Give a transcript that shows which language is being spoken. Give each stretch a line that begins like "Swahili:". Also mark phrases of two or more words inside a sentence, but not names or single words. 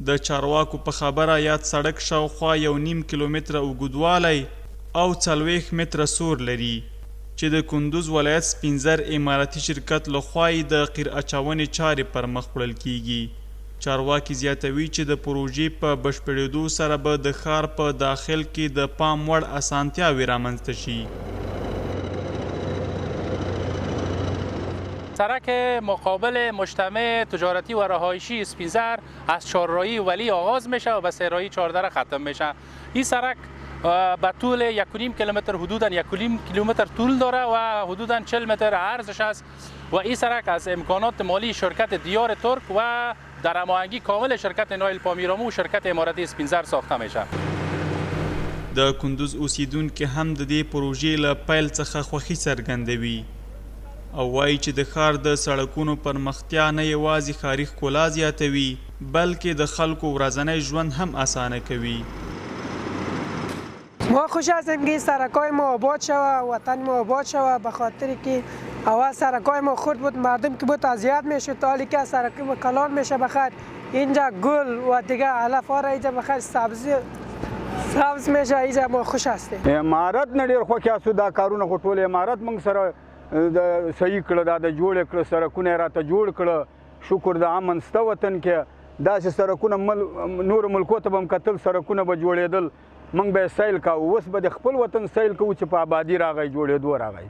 Pashto: د چارواکو په خبره یاد سړک شاوخوا 1.5 کیلومتره اوږدوالی او 40 متره سور لري چې د کندوز ولایت سپین زر اماراتي شرکت لخوا یې د قیر اچونې چارې پر مخ وړل کیږي. چارواکي زیاتوي چې د پروژې په بشپړېدو سره به د ښار په داخل کې د پام وړ اسانتیاوې رامنځته شي.
Persian: سرک مقابل مجتمع تجارتی و رهایشی اسپینزر از چهارراهی ولی آغاز میشه و به سه‌راهی 14 ختم میشه. این سرک به طول 1.5 کیلومتر حدوداً 1.5 کیلومتر طول داره و حدوداً 40 متر عرضش است و این سرک از امکانات مالی شرکت دیار ترک و در هماهنگی کامل شرکت نایل پامیرامو و شرکت امارتی اسپینزر ساخته میشه.
Pashto: د کندوز اوسیدونکي هم د دې پروژې له پیل څخه خوښي څرګندوي او وایي چې د ښار د سړکونو پرمختیا نه یوازې ښاري ښکلا زیاتوي بلکې د خلکو ورځنی ژوند هم اسانه کوي.
Persian: ما خوش هستیم که سرکای ما آباد شود، وطن ما آباد شود، به خاطر که اول سرکای ما خرد بود، مردم که بود اذیت میشد، حالی که سرکای ما کلان میشه بخیر اینجا گل و دیگه علف ها را اینجا بخیر سبز میشه. اینجا ما خوش هستیم.
Pashto: امارت نه ډیر خوښ یاستو دا کارونه خو ټول امارت موږ سره صحیح کړه، دا د جوړ کړه سرکونه راته جوړ کړه. شکر د امن سته وطن کې داسې سرکونه نور ملکو ته به هم کتل سرکونه به جوړېدل موږ به یې سیل کوو. اوس به د خپل وطن سیل کوو چې په آبادي راغی جوړېدو راغی.